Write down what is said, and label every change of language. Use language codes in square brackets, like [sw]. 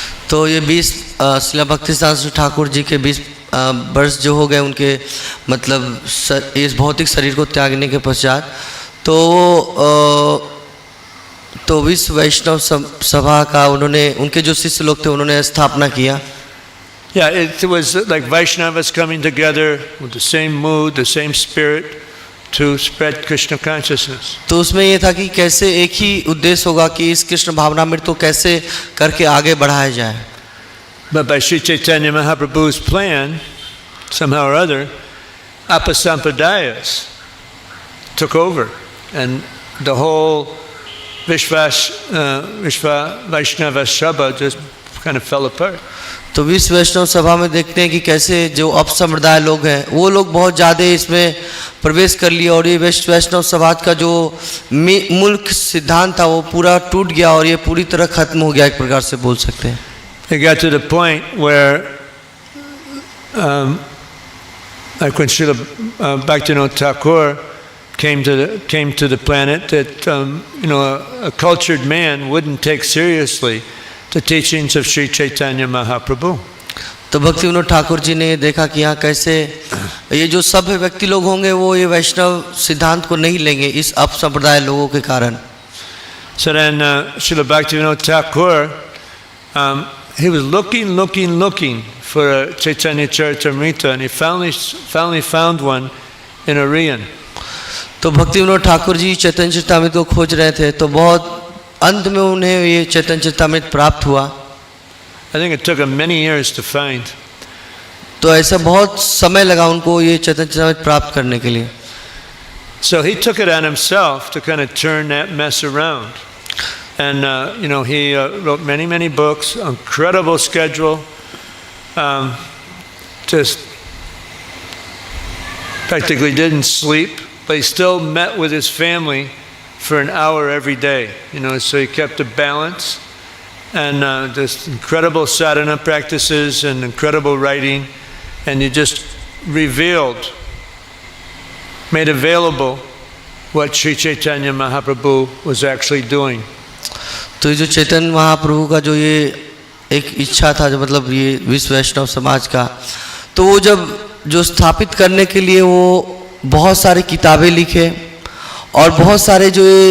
[hi] तो ये 20 श्रीला भक्ति सिद्धांत ठाकुर जी के 20 वर्ष जो हो गए उनके मतलब इस भौतिक शरीर को त्यागने के पश्चात तो विश्व वैष्णव सभा का उन्होंने उनके जो शिष्य लोग थे उन्होंने स्थापना किया. [en] Yeah, it was like Vaishnavas coming together with the same mood, the same spirit to spread Krishna consciousness. [hi] तो उसमें ये था कि कैसे एक ही उद्देश्य होगा कि इस कृष्ण भावनामृत को कैसे करके आगे बढ़ाया जाए. [en] But by Sri Chaitanya Mahaprabhu's plan, somehow or other, Apasampadayas took over, and the whole Vishva Vaishnava Sabha just kind of fell apart. [hi] तो विश्व वैष्णव सभा में देखते हैं कि कैसे जो अपसंप्रदाय लोग हैं वो लोग बहुत ज़्यादा इसमें प्रवेश कर लिया और ये विश्व वैष्णव समाज का जो मूल सिद्धांत था वो पूरा टूट गया और ये पूरी तरह खत्म हो गया, एक प्रकार से बोल सकते हैं. [en] It got to the point where, like when Srila Bhaktivinoda Thakur came to the planet, that a cultured man wouldn't take seriously the teachings of Sri Chaitanya Mahaprabhu. [hi] तो भक्ति विनोद ठाकुर जी ने देखा कि यहाँ कैसे ये जो सभ्य व्यक्ति लोग होंगे वो ये वैष्णव सिद्धांत को नहीं लेंगे इस अपसंप्रदाय लोगों के कारण. [en] So then Srila Bhaktivinoda Thakur, he was looking for a Chaitanya Charitamrita, and he finally found one in Orion. [hi] तो भक्ति विनोद ठाकुर जी चैतन्य चरितामृत को खोज रहे थे तो बहुत अंत में उन्हें ये चैतन्य चरितामृत प्राप्त हुआ. [en] I think it took him many years to find. [hi] तो ऐसा बहुत समय लगा उनको ये चैतन्य चरितामृत प्राप्त करने के लिए. [en] So he took it on himself to kind of turn that mess around. And he wrote many books, incredible schedule, just practically didn't sleep, but he still met with his family for an hour every day, so he kept a balance, and just incredible sadhana practices and incredible writing, and he just made available what Sri Chaitanya Mahaprabhu was actually doing. [hi] तो जो चैतन्य महाप्रभु का जो ये एक इच्छा था, जो मतलब ये विश्व वैष्णव समाज का, तो वो जो स्थापित करने के लिए वो बहुत सारी किताबें लिखे और बहुत सारे जो